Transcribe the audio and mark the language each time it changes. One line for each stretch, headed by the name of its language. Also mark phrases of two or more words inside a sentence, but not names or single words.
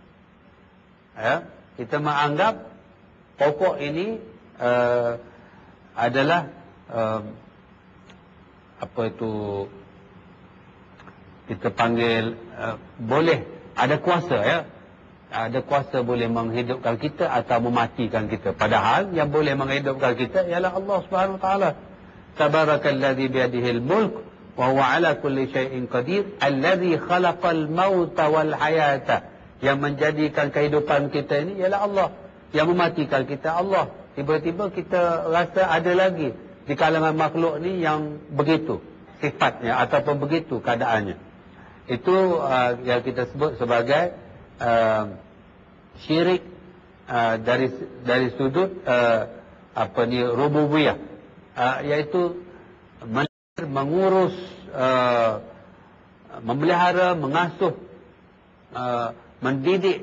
Malay: Kita menganggap pokok ini adalah kita panggil boleh ada kuasa, ada kuasa boleh menghidupkan kita atau mematikan kita. Padahal yang boleh menghidupkan kita ialah Allah Subhanahu Wa Taala.
Arabic: تبارك الذي بيده الملك وهو على كل شيء قدير الذي خلق الموت والحياة.
Malay: Yang menjadikan kehidupan kita ini ialah Allah, yang mematikan kita Allah. Tiba-tiba kita rasa ada lagi di kalangan makhluk ni yang begitu sifatnya ataupun begitu keadaannya. Itu yang kita sebut sebagai syirik dari sudut rububiyah, iaitu mengurus, memelihara, mengasuh, mendidik.